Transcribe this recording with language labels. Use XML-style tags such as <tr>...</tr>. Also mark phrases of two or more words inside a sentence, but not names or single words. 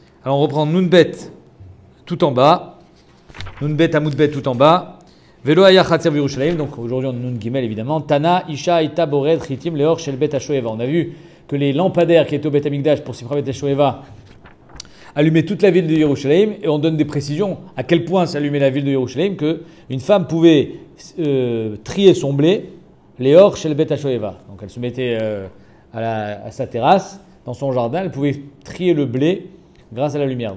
<fr>Alors on reprend Nunbet tout en bas. Nunbet Amoudbet tout en bas.</fr> <he>ולא היה חצר ירושלים.</he> <fr>Donc aujourd'hui on a Nun Gimel évidemment.</fr> <he>תנא אשה היתה בוררת חיטים לאור של בית השואבה.</he> <fr>On a vu que les lampadaires qui étaient au Bet Hamikdash pour Simcha Bet HaShoeva allumaient toute la ville de Yerushalayim. Et on donne des précisions à quel point s'allumait la ville de Yerushalayim qu'une femme pouvait trier son blé</fr> <he>לאור של בית השואבה.</he> <fr>Donc elle se mettait à sa terrasse, dans son jardin, elle pouvait trier le blé grâce à la lumière.</fr>